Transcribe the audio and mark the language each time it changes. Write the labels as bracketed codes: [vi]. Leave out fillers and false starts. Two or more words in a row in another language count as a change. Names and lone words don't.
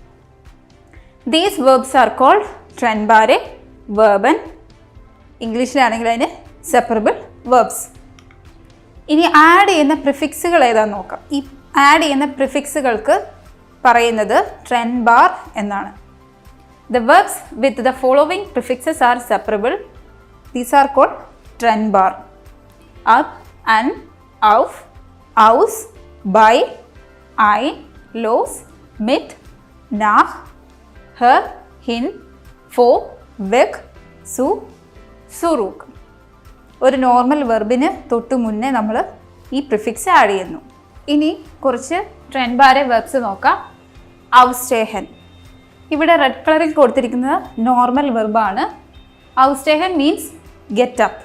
[en] these verbs are called [de] trennbare Verben. [ml] ഇംഗ്ലീഷിലാണെങ്കിൽ അതിന് [en] separable verbs. [ml] ഇനി ആഡ് ചെയ്യുന്ന പ്രിഫിക്സുകൾ ഏതാണെന്ന് നോക്കാം. ഈ ആഡ് ചെയ്യുന്ന പ്രിഫിക്സുകൾക്ക് പറയുന്നത് trennbar എന്നാണ്. [en] The verbs with the following prefixes are separable. These are called trennbar. [de] Ab, an, auf, aus, bei, ein, los, mit, nach, her, hin, vor, weg, zu, zurück. [ml] ഒരു [en] normal verb [ml] തൊട്ട് മുന്നേ നമ്മൾ ഈ പ്രിഫിക്സ് ആഡ് ചെയ്യുന്നു. ഇനി കുറച്ച് trennbare വെർബ്സ് നോക്കാം. [de] aufstehen. [ml] ഇവിടെ [en] red colour [ml] കൊടുത്തിരിക്കുന്നത് [en] normal verb. ഔസ്റ്റേഹൻ means get up.